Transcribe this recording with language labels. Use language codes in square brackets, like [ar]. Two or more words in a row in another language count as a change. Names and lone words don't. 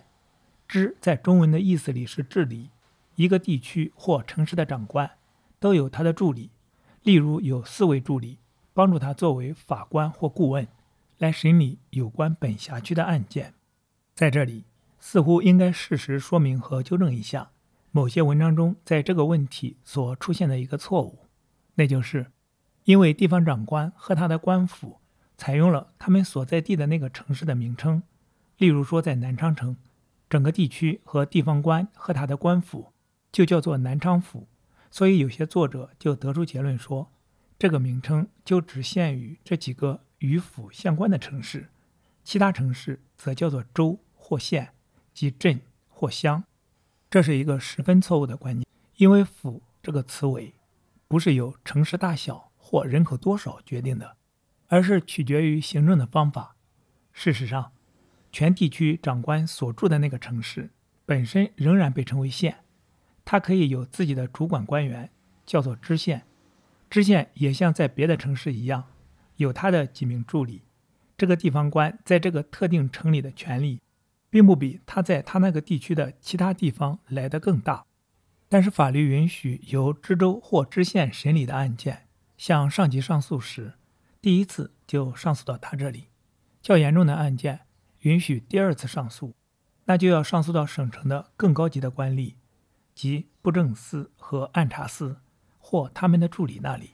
[zh] 知在中文的意思裡是治理，一個地區或城市的長官都有他的助理，例如有4位助理，幫助他作為法官或顧問，來審理有關本轄區的案件。在這裡，似乎應該適時說明和糾正一下某些文章中在這個問題所出現的一個錯誤，那就是因為地方長官和他的官府採用了他們所在地的那個城市的名稱，例如說在南昌城，整個地區和地方官和他的官府就叫做南昌府，所以有些作者就得出結論說，這個名稱就只限於這幾個與府相關的城市，其他城市則叫做州或縣，即鎮或鄉。這是一個十分錯誤的觀念，因為府這個詞尾不是由城市大小或人口多少決定的，而是取決於行政的方法。事實上，全地區長官所住的那個城市本身仍然被稱為縣，它可以有自己的主管官員，叫做知縣。知縣也像在別的城市一樣，有他的幾名助理。這個地方官在這個特定城裡的權力並不比他在他那個地區的其他地方來得更大，但是法律允許由知州或知縣審理的案件，向上级上訴時，第一次就上訴到他這裡；較嚴重的案件允許第2次上訴，那就要上訴到省城的更高級的官吏，即布政司和按察司或他們的助理那裡。